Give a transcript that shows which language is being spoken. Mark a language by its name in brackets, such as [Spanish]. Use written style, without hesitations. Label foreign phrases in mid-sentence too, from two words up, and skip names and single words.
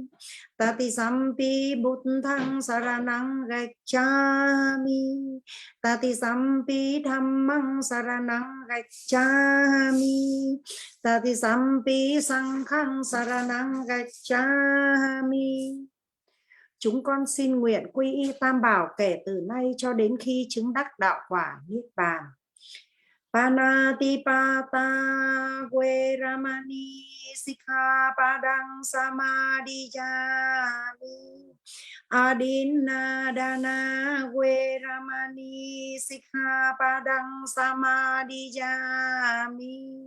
[Pali] Tati sampi Buddhang saranang gacchami, Tati sampi Dhammang saranang gacchami, Tati sampi Sanghang saranang gacchami. [Vietnamese] Chúng con xin nguyện quy y Tam Bảo kể từ nay cho đến khi chứng đắc đạo quả niết bàn. [Pali] Panatipata Veramani Sikkhapadang Samadhiyami. Adinadana Veramani Sikkhapadang Samadhiyami.